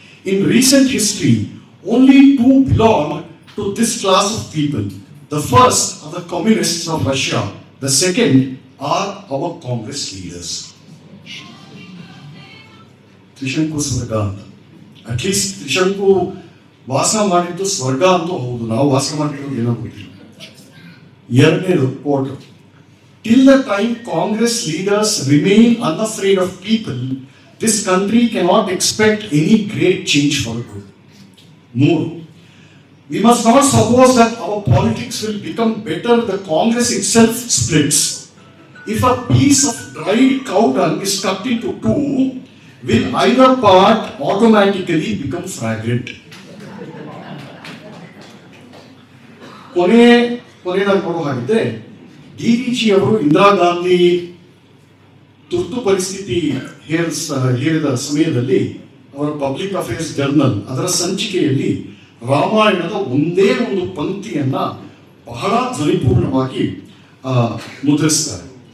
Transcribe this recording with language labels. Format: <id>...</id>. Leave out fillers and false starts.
<en>In recent history, only 2 belong to this class of people. The first are the communists of Russia. The second are our Congress leaders.</en> <kn>Trishanku ಸ್ವರ್ಗ ಅಂತ, at least Trishanku ವಾಸ ಮಾಡಿದ್ದು ಸ್ವರ್ಗ ಅಂತೂ ಹೌದು, ನಾವು ವಾಸ ಮಾಡಿರೋದು ಏನೋ ಗೊತ್ತಿಲ್ಲ. ಎರಡನೇದು court,</kn> <en>till the time Congress leaders remain unafraid of people, this country cannot expect any great change for good. More, we must not suppose that our politics will become better if the Congress itself splits. If a piece of dried cow dung is cut into 2, will either part automatically become fragrant?</en> <kn>ಕೊನೆಯದಾಗಿ ನೋಡೋ ಹಾಗಿದ್ರೆ, ಡಿ.ವಿ.ಜಿ ಅವರು ಇಂದಿರಾ ಗಾಂಧಿ ತುರ್ತು ಪರಿಸ್ಥಿತಿ ಹೇರಿದ ಸಮಯದಲ್ಲಿ ಅವರ public affairs journal ಅದರ ಸಂಚಿಕೆಯಲ್ಲಿ ರಾಮಾಯಣದ ಒಂದೇ ಒಂದು ಪಂಕ್ತಿಯನ್ನ ಬಹಳ ಧ್ವನಿಪೂರ್ಣವಾಗಿ ಮುದ್ರಿಸ್ತಾರೆ.</kn>